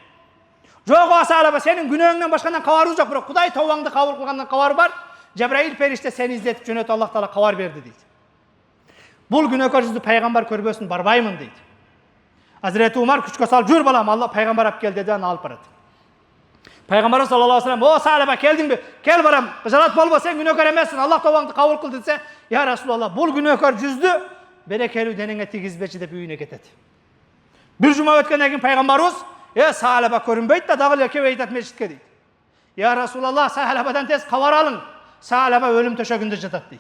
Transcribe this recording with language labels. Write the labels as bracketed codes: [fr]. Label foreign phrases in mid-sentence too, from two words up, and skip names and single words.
[ky] "Жок, Салаба, сенин күнөөңдөн башкадан кабарыбыз жок, бирок Кудай тообаңды кабыл кылгандан кабар бар. Жабраил периште сени издетип жөнөтүп, Аллах таала кабар берди" дейт. Бул күнөөкөр жүздү пайгамбар көрбөсүн, барбаймын дейт. Азирети Умар күчкө салып, "Жүр балам, Алла пайгамбар алып кел" деди, аны алып барат. [ar] Пайгамбарыбыз صلى الله عليه وسلم, [ky] "О Салаба, келдиңби? Кел барам, кыжалат болбо, сен күнөөкөр эмессиң, Аллах тообаңды кабыл кылды" десе, [ar] "يا رسول الله, [ky] бул күнөөкөр жүздү берекелүү денеңе тигизбечи" деп үйүнө кетет. Бир жума өткөндөн кийин пайгамбарыбыз, Салаба көрүнбөйт да, дагы эле келип айтат мешитке дейт. [ar] "يا رسول الله, [ky] Салабадан тез кабар алың. Салаба өлүм төшөгүндө жатат" дейт.